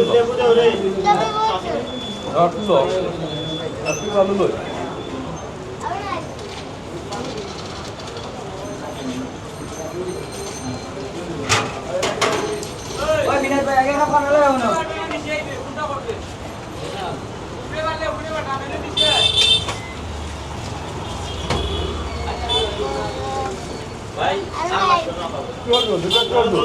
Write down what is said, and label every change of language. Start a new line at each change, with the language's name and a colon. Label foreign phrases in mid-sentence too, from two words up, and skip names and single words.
Malay: Apa dulu? Apa kalau dulu?
Bangla: ওই বিনাশ ভাই আগে খাওয়া হলো না ভাই
Malay: Keluar dulu, dekat keluar dulu.